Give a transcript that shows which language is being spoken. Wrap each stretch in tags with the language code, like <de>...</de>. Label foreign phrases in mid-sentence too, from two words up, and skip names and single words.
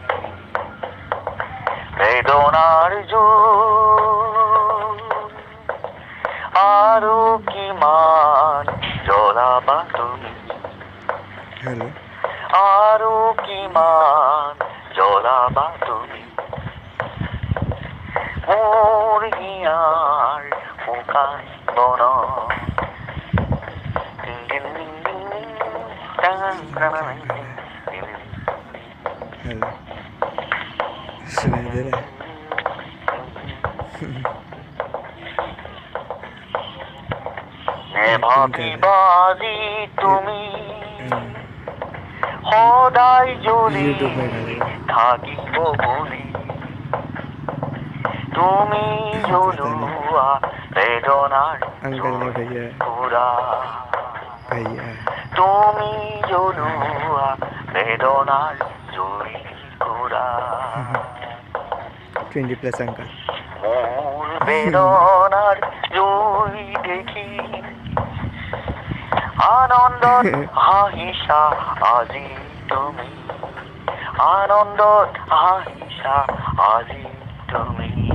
<as>বেদনাৰ জুই আৰু কিমান জ্বলাবা তুমি</as> <hi>हेलो</hi> <as>আৰু কিমান জ্বলাবা তুমি মোৰ হিয়াৰ শুকান বনত</as> <hi>हेलो सुनाई दे रहा है</hi> <as>নেভাবিবা আজি তুমি সদায় জ্বলি</as> <hi>यूट्यूब में डालेगा</hi> <as>থাকিব বুলি তুমি জ্বলোৱা বেদনাৰ</as> <hi>अंकल ने भैया</hi> <as>পুৰা</as> <hi>भैया</hi> <as>তুমি জ্বলোৱা বেদনাৰ জুই পুৰা</as> <hi>20+ अंकल</hi> <as>মোৰ বেদনাৰ জুই দেখি আনন্দত হাঁহিছা আজি তুমি আনন্দত হাঁহিছা আজি তুমি</as>